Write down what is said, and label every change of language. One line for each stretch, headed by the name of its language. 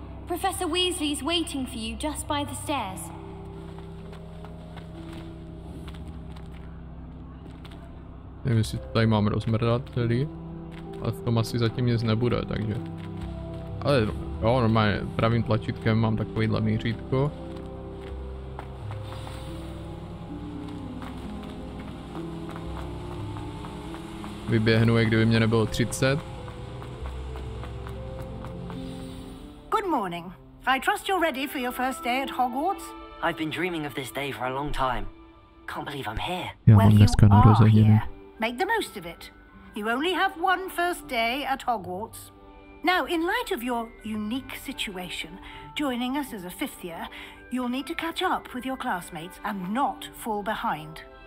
English: Professor Weasley's waiting for you just by the stairs.
Czech: Nevím, jestli tady mám rozmrdat celý, ale v tom asi zatím nic nebude, takže. Ale jo, normálně pravým tlačítkem mám takovýhle mířítko. Vyběhnu, jak kdyby mě nebylo 30.
English: Good morning. I trust you're ready for your first day at Hogwarts? I've been dreaming of this day for a long time. Can't believe I'm here. Well, you are here. Make the most of it. You only have one first day at Hogwarts. Now, in light of your unique situation, joining us as a 5th year, you'll need to catch up with your classmates and not fall behind.